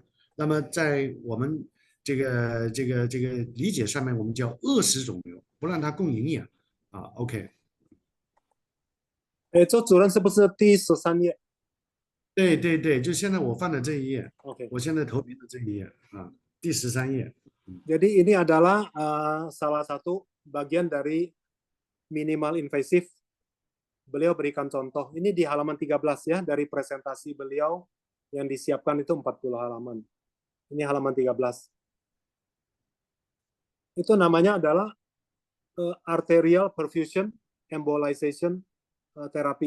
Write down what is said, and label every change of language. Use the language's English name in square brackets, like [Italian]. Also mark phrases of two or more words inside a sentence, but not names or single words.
[Chinese] 那么在我们这个理解上面，我们叫扼死肿瘤，不让它供营养啊。OK。周主任是不是第13页？对，就现在我放的这一页。 OK，我现在投屏的这一页啊，第13页。 [Indonesian] Jadi ini adalah salah satu bagian dari [English] minimal invasive. [Indonesian] Beliau berikan contoh. Ini di halaman 13 ya, dari presentasi beliau yang disiapkan itu 40 halaman. Ini halaman 13. Itu namanya adalah [English] arterial perfusion embolization therapy.